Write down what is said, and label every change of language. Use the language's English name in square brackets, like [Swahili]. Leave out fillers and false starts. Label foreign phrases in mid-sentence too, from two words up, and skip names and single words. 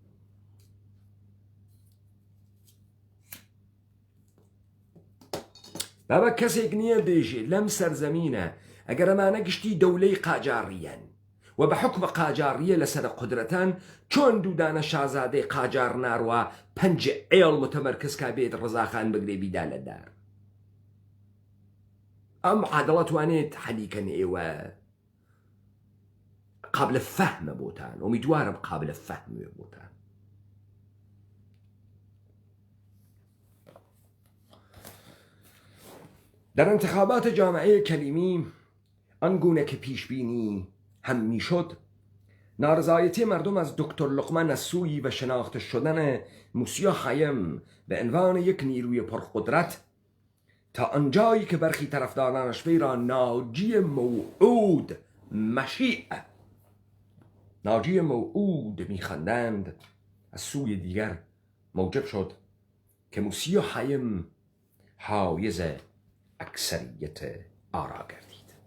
[Southern Kurdish] بابە کەسێک نییە بێژێ لەم سەرزەمینە ئەگەر ئەمانە گشتی دەولەی قاجاڕیەن و بە حکومە قاجاڕیە لەسەر قودرەتان چۆن دوودانە شازادەی قاجار ناڕوە 5 ئێڵ متەمەرکز کا بێت ڕزاخان بگرێ بیدا لە دار. ئەم عادەڵە توانێت حەلیکەن ئێوە قابلە فەهمە بۆتان، ئومیدوارم قابلە فەهمێ بۆتان. [Persian] در انتخابات جامعه کلیمی آنگونه که پیش بینی هم میشد، نارضایتی مردم از دکتر لقمان نسویی و شناخته شدن موسی حەیم به عنوان یک نیروی پرقدرت تا آنجایی که برخی طرفدارانش وی را ناجی موعود مشیع ناجی موعود میخواندند، از سوی دیگر موجب شد که موسی حەیم حایز اکثریت آرا گردید.